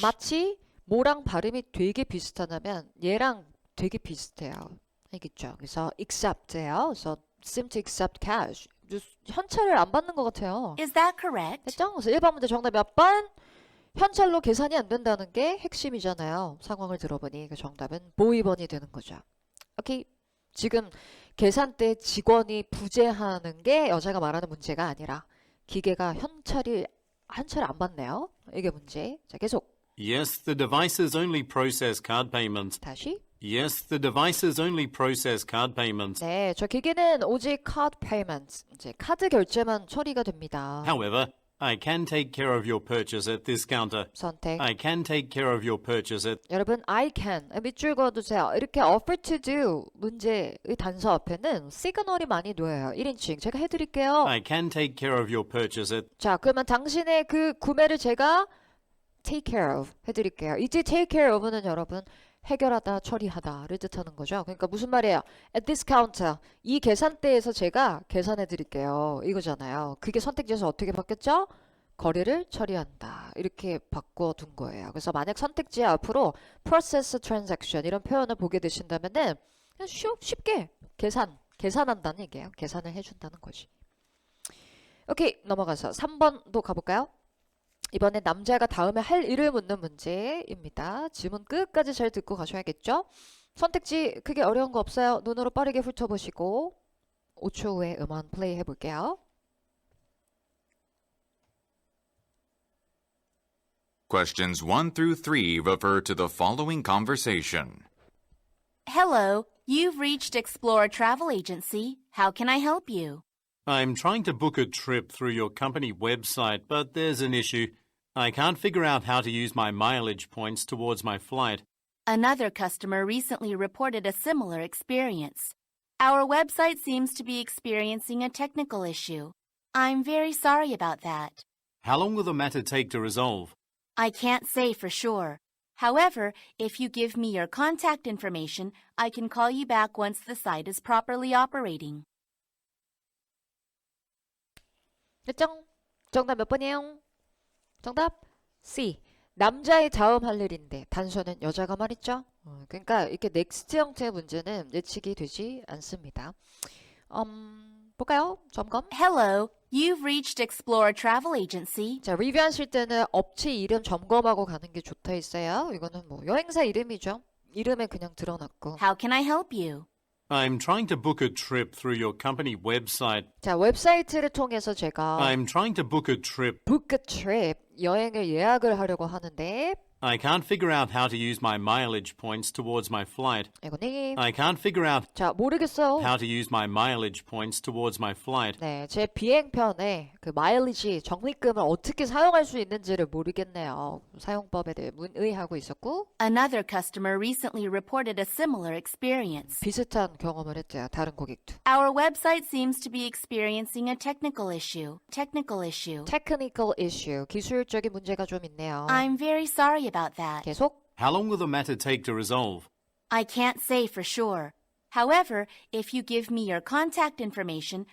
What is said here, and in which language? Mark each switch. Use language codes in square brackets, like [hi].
[ko] 마치 뭐랑 발음이 되게 비슷하다면 얘랑 되게 비슷해요. 알겠죠? 그래서 accept예요. 그래서 seem to accept cash. 현찰을 안 받는 것 같아요. Is that correct? 됐죠? 그래서 1번 문제 정답 몇 번? 현찰로 계산이 안 된다는 게 핵심이잖아요. 상황을 들어보니 그 정답은 뭐 2번이 되는 거죠. 오케이. 지금 계산대 직원이 부재하는 게 여자가 말하는 문제가 아니라 기계가 현찰을 안 받네요. 이게 문제. 자, 계속. [en] Yes, the devices only process card payments. [ko] 다시. [en] Yes, the devices only process card payments. [ko] 네, 저 기계는 오직 card payments, 이제 카드 결제만 처리가 됩니다. [en] However, I can take care of your purchase at this counter. [ko] 선택. [en] I can take care of your purchase at... [ko] 여러분, I can 밑줄 그어두세요. 이렇게 offer to do 문제의 단서 앞에는 시그널이 많이 놓여요. 1인칭 제가 해드릴게요. [en] I can take care of your purchase at... [ko] 자, 그러면 당신의 그 구매를 제가 take care of 해드릴게요. 이제 take care of는 여러분 해결하다, 처리하다를 뜻하는 거죠. 그러니까 무슨 말이에요? [en] At this counter, [ko] 이 계산대에서 제가 계산해 드릴게요. 이거잖아요. 그게 선택지에서 어떻게 바뀌었죠? 거래를 처리한다. 이렇게 바꿔둔 거예요. 그래서 만약 선택지 앞으로 process transaction 이런 표현을 보게 되신다면은 그냥 쉽게 계산한다는 얘기예요. 계산을 해준다는 거지. 오케이, 넘어가서 3번도 가볼까요? 이번엔 남자가 다음에 할 일을 묻는 문제입니다. 지문 끝까지 잘 듣고 가셔야겠죠? 선택지 크게 어려운 거 없어요. 눈으로 빠르게 훑어보시고 5초 후에 음원 플레이 해볼게요. [en] Questions 1 through 3 refer to the following conversation. Hello, you've reached Explore Travel Agency. How can I help you? I'm trying to book a trip through your company website, but there's an issue. I can't figure out how to use my mileage points towards my flight. Another customer recently reported a similar experience. Our website seems to be experiencing a technical issue. I'm very sorry about that. How long will the matter take to resolve? I can't say for sure. However, if you give me your contact information, I can call you back once the site is properly operating. [ko] 됐죠? 정답 몇 번이에요? 정답 C. 남자의 다음 할 일인데 단서는 여자가 말했죠? 그러니까 이렇게 넥스트 형태의 문제는 예측이 되지 않습니다. 볼까요? 점검. [en] Hello, you've reached Explore Travel Agency. [ko] 자, 리뷰하실 때는 업체 이름 점검하고 가는 게 좋다 했어요. 이거는 뭐 여행사 이름이죠. 이름에 그냥 드러났고. [en] How can I help you? I'm trying to book a trip through your company website. [ko] 자, 웹사이트를 통해서 제가 [en] I'm trying to book a trip. [ko] book a trip, 여행을 예약을 하려고 하는데 [en] I can't figure out how to use my mileage points towards my flight. [ko] 이거님 [en] I can't figure out [ko] 자, 모르겠어요. [en] how to use my mileage points towards my flight. [ko] 네, 제 비행편에 그 마일리지 적립금을 어떻게 사용할 수 있는지를 모르겠네요. 사용법에 대해 문의하고 있었고 [en] Another customer recently reported a similar experience. [ko] 비슷한 경험을 했대요. 다른 고객도. [en] Our website seems to be experiencing a technical issue. Technical issue. [ko] Technical issue, 기술적인 문제가 좀 있네요. [en] I'm very sorry about that. [ko] 계속 [en] How long will the matter take to resolve? I can't say for sure. However, if you give me your contact information,